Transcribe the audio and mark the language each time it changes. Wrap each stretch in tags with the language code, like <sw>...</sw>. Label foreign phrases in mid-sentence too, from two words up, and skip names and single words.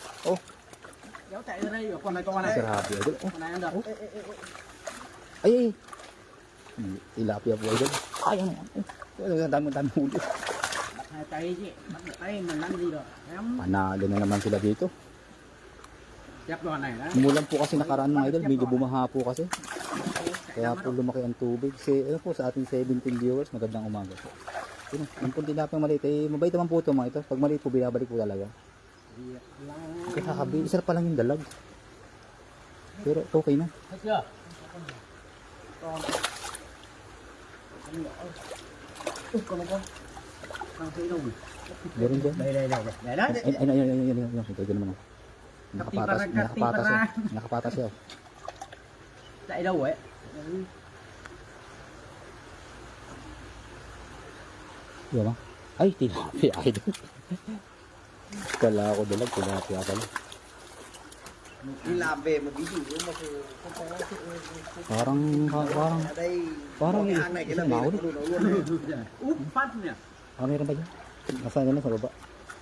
<vi>Oh, Kéo chạy ra đây, con này to này.</vi> <tl>grabe idol. Oh,</tl> <vi>Con này ăn được.</vi> <tl>ay, ay. Tilapia po idol. Ay, ano yan? Ang dami huli.</tl> <vi>Bắt hai tay chứ, bắt một tay mà lăn đi được. Em</vi> <tl>Panalo na naman sila dito.</tl> <vi>chép đoàn này đó.</vi> <tl>Umulan po kasi nakaraan mga idol, medyo bumaha po kasi. Kaya po lumaki ang tubig. Ano po sa ating 17 viewers, magandang umaga po. Yun, yung po tilapia maliit, mabait naman po ito mga ito. Pag maliit po, binabalik po talaga. Kakabi, isa pa lang yung dalag. Pero okay na.</tl> <vi>Thấy chưa? Con này con. Con thấy đâu rồi?</vi> <tl>Meron dyan.</tl> <vi>Đây đây đây đây. Đấy đấy.</vi> <tl>Ay, ito naman. Nakapatas, nakapatas siya. Nakapatas siya.</tl> <vi>Chạy đâu rồi ấy?</vi> <tl>Di ba? Ay, tilapia idol. Kala ko dalag, tilapia pala.</tl> <vi>Đi làm về một ví dụ như mà không có</vi> <tl>Parang</tl> <vi>ở đây</vi> <tl>parang</tl> <vi>cái hang này cái là</vi> <tl>isang</tl> <vi>về</vi> <tl>mahuli.</tl> <vi>nó luôn. Úp phát nè.</vi> <tl>Ah, meron ba dyan? Nasaan yan sa baba?</tl>